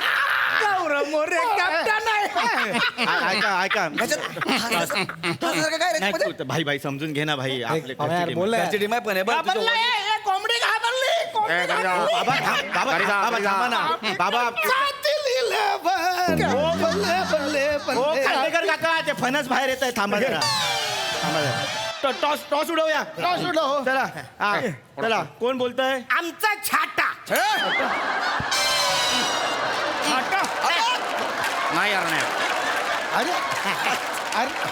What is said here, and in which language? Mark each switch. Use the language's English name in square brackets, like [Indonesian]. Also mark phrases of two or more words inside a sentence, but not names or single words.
[Marathi] गौरव मोरे कॅप्टन आहे ऐका काय रे? नाही, भाई भाई समजून घे ना भाई आपले घरची टीम आहे पण हे बघ, तुझं वडील- कोंबडी घाबरली बाबा थांबा ना बाबा कातील 11. [Punjabi] ਬੱਲੇ ਬੱਲੇ [Marathi] हो बल्ले खांडेकर काका ते फणस बाहेर येत आहे थांबा जरा टॉस टॉस उडवूया टॉस उडव. चला हा, चला कोण बोलतंय आमचा छाटा छाटा नाही अरण्या अरे अरे